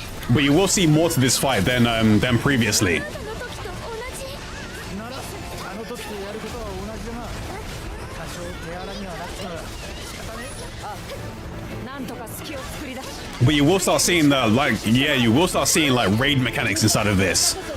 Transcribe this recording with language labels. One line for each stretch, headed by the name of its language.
English: But you will see more to this fight than previously.
Japanese: あの時とやることは同じだな。多少手荒にはなったが仕方ねえ。なんとか隙を作り出し
English: But you will start seeing you will start seeing like raid mechanics inside of this.